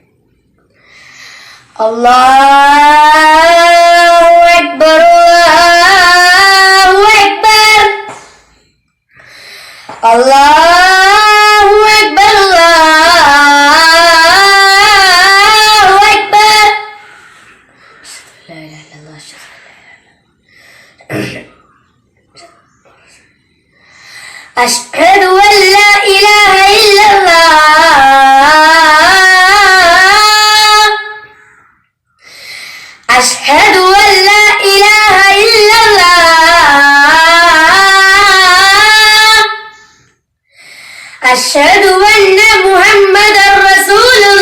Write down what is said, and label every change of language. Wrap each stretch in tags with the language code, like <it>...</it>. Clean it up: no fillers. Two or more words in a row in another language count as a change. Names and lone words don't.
<ar>الله أكبر الله أكبر الله أكبر الله أكبر. لا إله إلا الله أشهد أن لا إله إلا الله أشهد أن لا إله إلا الله أشهد أن محمدا رسول</ar>